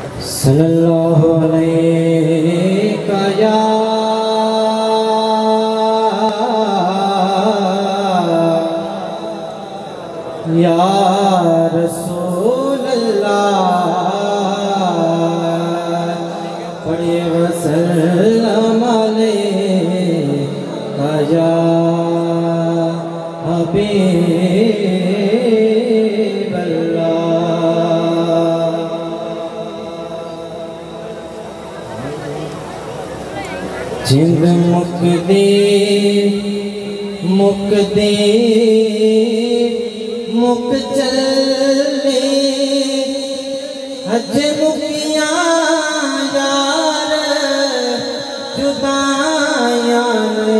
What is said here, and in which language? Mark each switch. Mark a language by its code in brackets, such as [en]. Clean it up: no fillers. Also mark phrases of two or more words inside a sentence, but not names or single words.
[ar] صلى الله عليك يا رسول الله پڑھیے وسلم عليك يا حبيب الله. [pa] جند مکدی مکدی مک چلے حج مکیا یار جدایا نیں.